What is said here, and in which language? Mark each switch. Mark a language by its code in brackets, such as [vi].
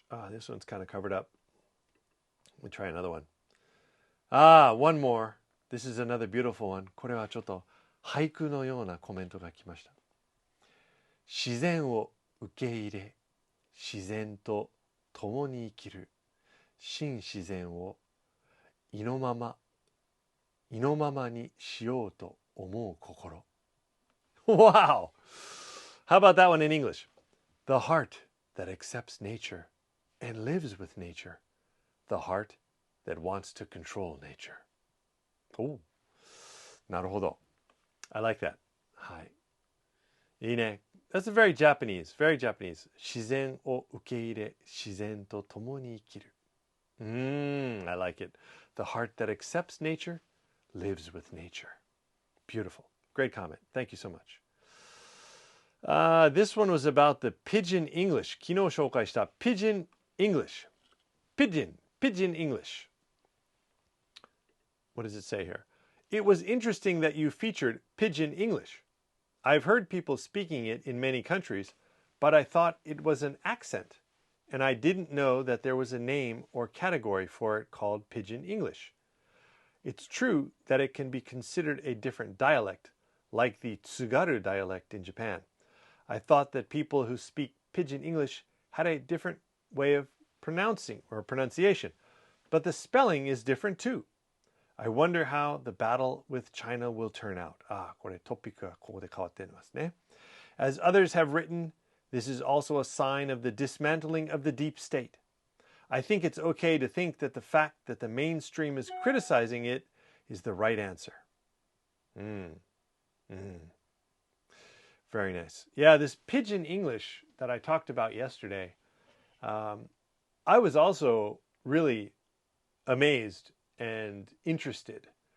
[en] This one's kind of covered up. Let me try another one. One more. This is another beautiful one. [ja] これはちょっと俳句のようなコメントが来ました。自然を受け入れ、自然と共に生きる。真自然を意のままにしようと思う心。 [en] Wow! How about that one in English? The heart that accepts nature and lives with nature. The heart that wants to control nature. Oh, [ja] なるほど。 [en] I like that. [ja] はい。いいね。 [en] That's very Japanese. Very Japanese. [ja] 自然を受け入れ、自然と共に生きる。 [en] I like it. The heart that accepts nature lives with nature. Beautiful. Great comment. Thank you so much. This one was about the Pidgin English. [ja] 昨日紹介した Pidgin English. [en] Pidgin English. What does it say here? It was interesting that you featured Pidgin English. I've heard people speaking it in many countries, but I thought it was an accent, and I didn't know that there was a name or category for it called Pidgin English. It's true that it can be considered a different dialect, like the Tsugaru dialect in Japan. I thought that people who speak Pidgin English had a different way of pronouncing or pronunciation, but the spelling is different too. I wonder how the battle with China will turn out. [ja] これトピックがここで変わっていますね。 [en] As others have written, this is also a sign of the dismantling of the deep state. I think it's okay to think that the fact that the mainstream is criticizing it is the right answer. Very nice. Yeah, this Pidgin English that I talked about yesterday, I was also really amazed and interested.